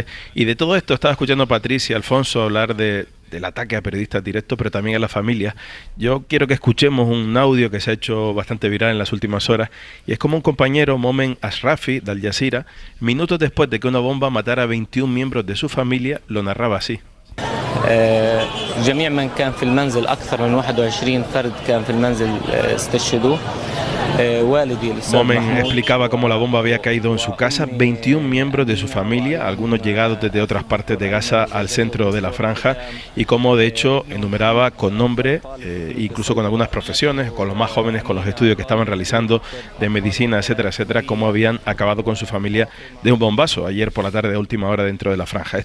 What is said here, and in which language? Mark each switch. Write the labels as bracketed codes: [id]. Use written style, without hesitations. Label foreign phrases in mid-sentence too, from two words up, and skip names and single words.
[es] Y de todo esto estaba escuchando a Patricia, Alfonso hablar del ataque a periodistas directos, pero también a la familia. Yo quiero que escuchemos un audio que se ha hecho bastante viral en las últimas horas, y es como un compañero, Momen Ashrafi, de Al Jazeera, minutos después de que una bomba matara a 21 miembros de su familia, lo narraba así. [ar] جميع من كان في المنزل أكثر من 21 فرد كان في المنزل استشهدوا. [es] Momen explicaba cómo la bomba había caído en su casa, 21 miembros de su familia, algunos llegados desde otras partes de Gaza al centro de la franja, y cómo de hecho enumeraba con nombre, incluso con algunas profesiones, con los más jóvenes, con los estudios que estaban realizando de medicina, etcétera, etcétera, cómo habían acabado con su familia de un bombazo ayer por la tarde a última hora dentro de la franja.